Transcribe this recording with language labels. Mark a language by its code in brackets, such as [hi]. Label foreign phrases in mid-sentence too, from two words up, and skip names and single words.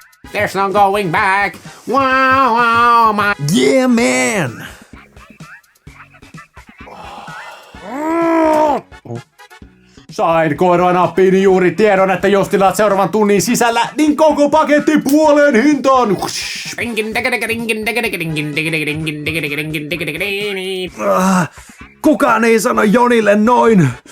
[en] There's no going back. Wow, wow, my... Yeah, man! [fi] Sain korvanappiini juuri tiedon, että jos tilaat seuraavan tunnin sisällä, niin koko paketti puoleen hintaan. Kukaan ei sano Jonille noin.